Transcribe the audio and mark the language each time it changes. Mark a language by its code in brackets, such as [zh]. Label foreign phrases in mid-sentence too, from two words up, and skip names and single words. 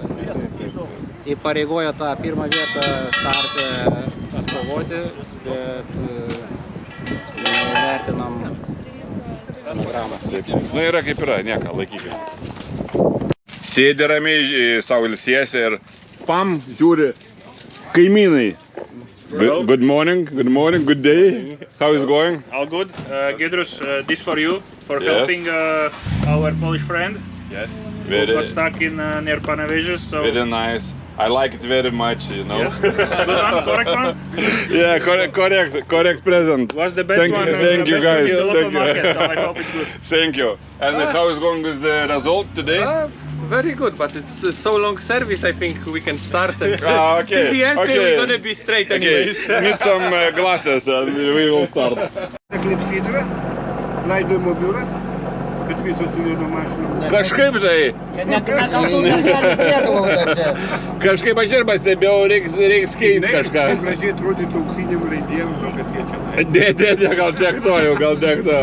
[lt] Įpareigojo tą pirmą vietą startę atkovoti, bet vertinam stenogramas. Nu yra kaip yra, nieko, laikykis. Sėdi ramiai, savo ilsiesi ir pam, žiūri, kaimynai. [en] Good morning, good day. How is going? All good. Giedrius, this for you, for helping our Polish friend. Yes. Who got stuck in near Panevėžys. So very nice. I like it very much, you know. Yes. Good one, correct one? Yeah, correct present. Was the best one. Thank you guys. Thank you. Market, so I hope it's good. Thank you. And how is going with the result today? Very good, but it's so long service. I think we can start. And Okay. In the end, we're gonna be straight anyways. Need some glasses and we will start. [lt] Klepsydra, laidojimo biuras, kad visos su juodo mašinom. Kažkaip tai. Kažkaip aš ir pastebėjau, reiks keisti kažką. Gražiai atrodytų auksiniam raidėm, kad jie čia laidė. Dėdė, gal tiek to jau, gal tiek to.